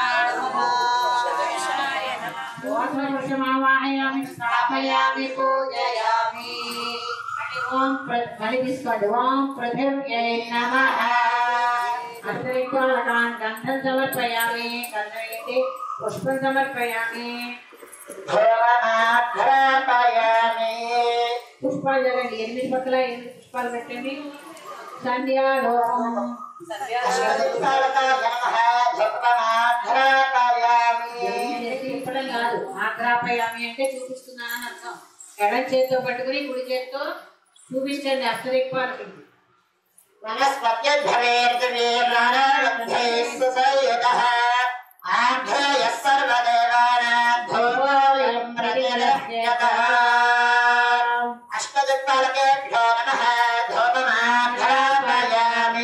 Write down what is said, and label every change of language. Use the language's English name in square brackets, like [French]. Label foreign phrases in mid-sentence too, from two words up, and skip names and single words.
[Sanskrit] मूर्खपुरुषमावाहयामि स्थापयामि पूजयामि ओम प्रतिष्ठित ओम पृथिव्यै नमः अष्टनिपालकान् गन्धं समर्पयामि गन्धयति पुष्पं समर्पयामि [Telugu] पुष्पाలు జరగండి 8 పక్కల 8 పుష్పాలు పెట్టండి సంధ్యాలోకం చెప్పడం కాదు ఆగ్రాపయామి అంటే చూపిస్తున్నానని అర్థం ఎడం చేతితో పట్టుకుని కుడి చేతితో చూపించండి అష్టదిక్పాలకి [Sanskrit] अष्टदिक्पालकेभ्यो नमः धूपमाघ्रापयामि